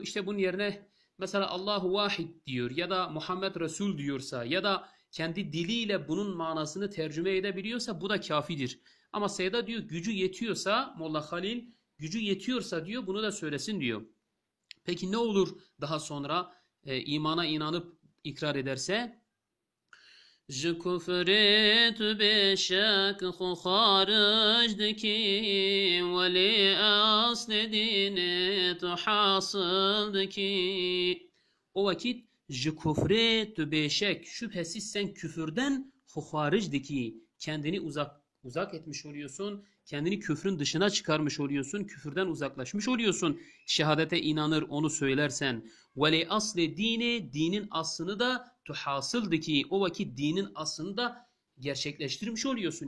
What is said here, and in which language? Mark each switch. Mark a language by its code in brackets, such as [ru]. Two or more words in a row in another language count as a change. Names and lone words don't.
[tr] İşte bunun yerine mesela Allahu vahid diyor ya da Muhammed Resul diyorsa ya da kendi diliyle bunun manasını tercüme edebiliyorsa bu da kafidir. Ama Seyda diyor gücü yetiyorsa Molla Halil gücü yetiyorsa diyor bunu da söylesin diyor. Peki ne olur daha sonra imana inanıp ikrar ederse? [ku] Ji kufrê tu bêşek xwe xarij dikî welê aslê dînê tu hasıl dikî. [tr] O vakit [ku] ji kufrê tu bêşek [tr] şüphesiz sen küfürden [ku] xwe dikî [tr] kendini uzak etmiş oluyorsun. Kendini küfrün dışına çıkarmış oluyorsun. Küfürden uzaklaşmış oluyorsun. Şehadete inanır onu söylersen. Ve asli dini dinin aslını da tuhasıldı ki o vakit dinin aslını da gerçekleştirmiş oluyorsun.